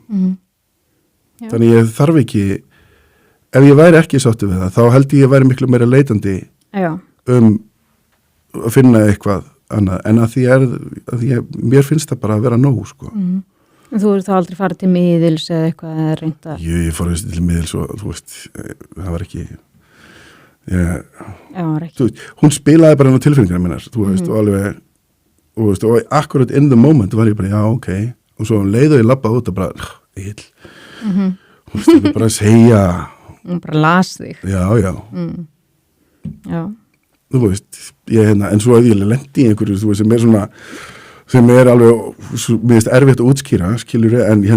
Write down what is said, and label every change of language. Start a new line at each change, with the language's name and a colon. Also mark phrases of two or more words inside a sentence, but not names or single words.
Icelandic: Þannig ég þarf ekki, ef ég væri ekki sáttur við það, þá held ég væri miklu meira leitandi að finna eitthvað annað, en að því mér finnst það bara að vera nóg, sko. En þú þá aldrei farið til miðils eða eitthvað eða reynda? Ég fór til miðils og, þú veist, það var ekki, hún spilaði bara á tilfinningar minnar, þú veist, og alveg, og akkurat
English: in the moment
Icelandic: var ég bara, já, ok, og svo leið og ég labbaði út og bara, þú veist, ég bara að segja hún bara las þig já þú veist, en svo að ég lendi í einhverju, þú veist, sem er alveg, mér finnst erfitt að útskýra, skilur ég, en